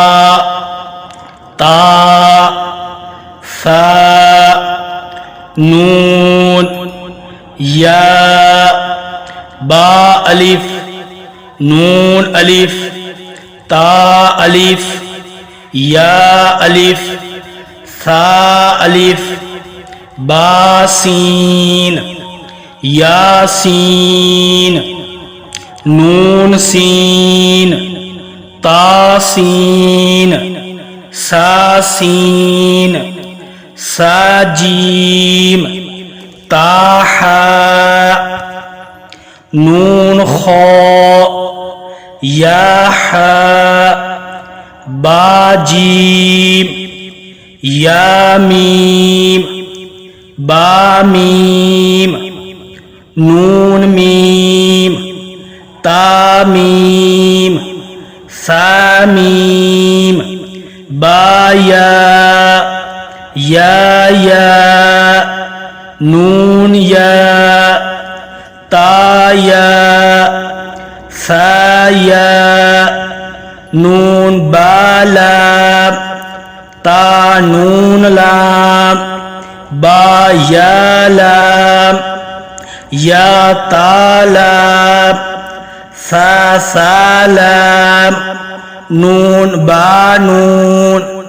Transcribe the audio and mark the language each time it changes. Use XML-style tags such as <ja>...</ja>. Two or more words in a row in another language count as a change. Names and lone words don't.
<ar>تا ثا نون يا با ألف نون ألف تا ألف يا ألف ثا ألف باسين ياسين نون سين تاسين ثاسين ثاجيم طاها نون خو ياها باجيم ياميم باميم نون ميم تاميم ثاميم بايا يا نون يا تايا ثايا نون بالام تا نون لام بايا لام يا تالام ثا ثالام نون با نون</ar>